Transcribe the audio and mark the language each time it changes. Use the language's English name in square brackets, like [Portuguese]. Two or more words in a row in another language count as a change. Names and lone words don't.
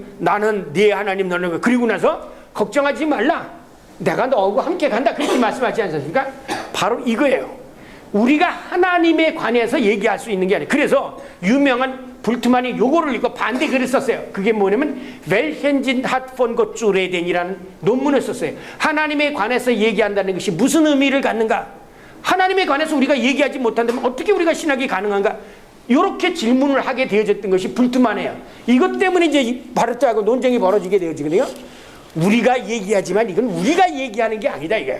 [Korean] 나는 네 하나님 너는 거. 그리고 나서 걱정하지 말라. 내가 너하고 함께 간다. 그렇게 말씀하지 않습니까? 바로 이거예요. 우리가 하나님에 관해서 얘기할 수 있는 게 아니에요. 그래서 유명한 불트만이 요거를 읽고 반대 글을 썼어요. 그게 뭐냐면 [German] Welchen hat von Gott zu reden [Korean] 이라는 논문을 썼어요. 하나님에 관해서 얘기한다는 것이 무슨 의미를 갖는가? 하나님에 관해서 우리가 얘기하지 못한다면 어떻게 우리가 신학이 가능한가? 이렇게 질문을 하게 되어졌던 것이 불투만해요. 이것 때문에 이제 바르트하고 논쟁이 벌어지게 되어지거든요. 우리가 얘기하지만 이건 우리가 얘기하는 게 아니다 이거예요.